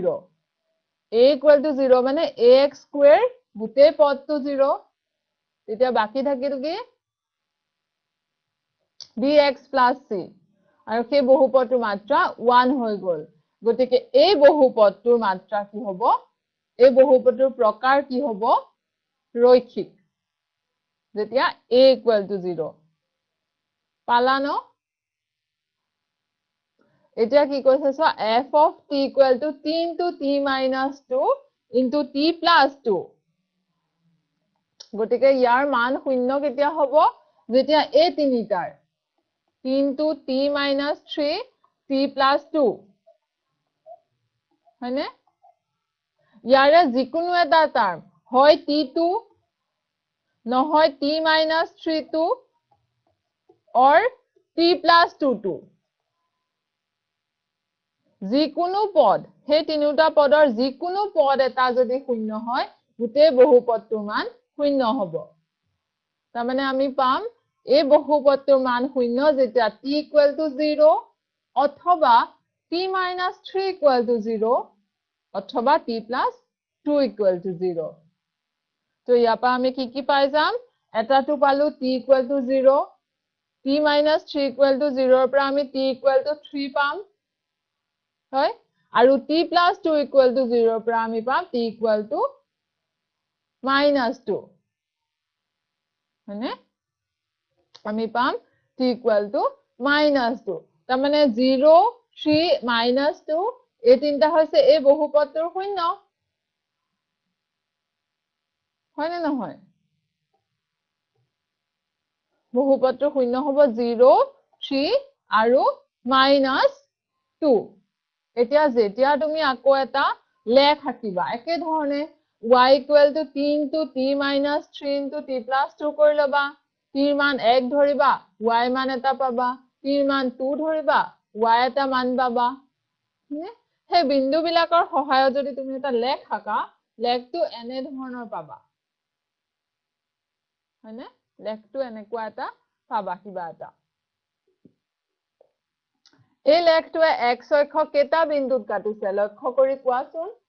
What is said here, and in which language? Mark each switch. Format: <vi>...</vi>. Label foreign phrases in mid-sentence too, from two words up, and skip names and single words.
<as>0 মানে</as> <en>ax square</en> <as>গোটেই পদটো 0 তেতিয়া বাকি থাকিল কি</as> <en>bx plus c</en> <as>আৰু সেই বহুপদটোৰ মাত্ৰা 1 হৈ গল গতিকে এই বহুপদটোৰ মাত্ৰা কি হ'ব এই বহুপদটোৰ প্ৰকাৰ কি হ'ব ৰৈখিক যেতিয়া</as> <en>a equal to 0</en> <as>পালানো এতিয়া কি কৈছে সো</as> <en>f of t equal to t into t minus 2 into t plus 2</en> <as>গতিকে ইয়াৰ মান শূন্য কেতিয়া হ'ব যেতিয়া a তিনিটাৰ</as> <en>t into t minus 3 t plus 2</en> <as>হয়নে ইয়াৰে যিকোনো এটা টাৰ্ম হয় t2 নহয়</as> <en>t minus 3 2 or t plus 2 2</en> <as>যিকোনো পদ সেই তিনিটা পদৰ যিকোনো পদ এটা যদি শূন্য হয় গোটেই বহুপদটোৰ মান শূন্য হ'ব তাৰ মানে আমি পাম এই বহুপদটোৰ মান শূন্য যেতিয়া</as> <en>t equal to 0</en> <as>অথবা</as> <en>t minus 3 equal to 0</en> <as>অথবা</as> <en>t plus 2 equal to 0</en> <as>তো ইয়াৰ পৰা আমি কি পাই যাম এটাটো পালো</as> <en>t equal to 0 t minus 3 equal to 0</en> <as>ৰ পৰা আমি</as> <en>t equal to 3</en> <as>পাম হয় আৰু</as> <en>t plus 2 equal to 0</en> <as>ৰ পৰা আমি পাম</as> <en>t equal to minus 2</en> <as>হয়নে আমি পাম</as> <en>t equal to minus 2</en> <as>তাৰ মানে 0 3 minus 2 এই তিনটা হৈছে এই বহুপদটোৰ শূন্য হয় না নহয় বহুপদটোৰ শূন্য হ'ব 0 3 আৰু minus 2 এতিয়া যেতিয়া তুমি আকৌ এটা লেখ আঁকিবা একে ধৰণে</as> <en>y equal to t into t minus 3 into t plus 2</en> <as>কৰি লবা t ৰ মান 1 ধৰিবা y মান এটা পাবা t ৰ মান 2 ধৰিবা y এটা মান পাবা সেই বিন্দুবিলাকৰ সহায়ত যদি তুমি এটা লেখ আঁকা লেখটো এনে ধৰণৰ পাবা হয়নে লেখটো এনেকুৱা এটা পাবা কিবা এটা এই লেখটোৱে x অক্ষ কেটা বিন্দুত কাটিছে লক্ষ্য কৰি কোৱাচোন</as>